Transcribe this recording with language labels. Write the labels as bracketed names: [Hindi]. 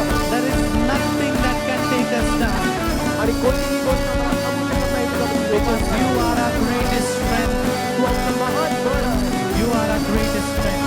[English] There is nothing that can take us down. [Marathi] आणि कोणतीही गोष्ट आम्हाला थांबवू शकत नाही प्रभू. [English] Because you are our greatest strength. [Marathi] तू आमचं महान बळ आहे. [English] You are our greatest strength.